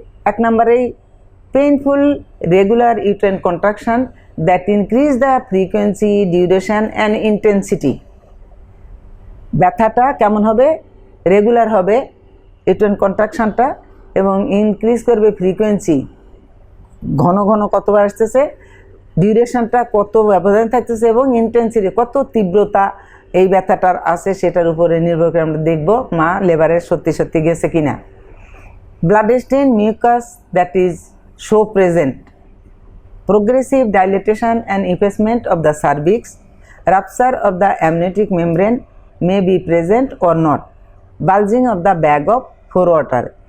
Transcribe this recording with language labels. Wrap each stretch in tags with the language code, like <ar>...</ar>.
<en>এক নম্বরেই painful regular uterine contraction that increase the frequency, duration and intensity।</en> <bn>ব্যথাটা কেমন হবে? রেগুলার হবে ইউটেরাইন কন্ট্রাকশনটা, এবং ইনক্রিজ করবে ফ্রিকোয়েন্সি, ঘন ঘন কতবার আসতেছে, ডিউরেশনটা কত ব্যবধান থাকতেছে, এবং ইন্টেন্সিটি কত তীব্রতা এই ব্যথাটার আছে সেটার উপরে নির্ভর করে আমরা দেখব মা লেবারে সত্যি সত্যি গেছে কিনা।</bn> <en>Blood stain mucus that is show present, progressive dilatation and effacement of the cervix, rupture of the amniotic membrane may be present or not, bulging of the bag of forewater।</en>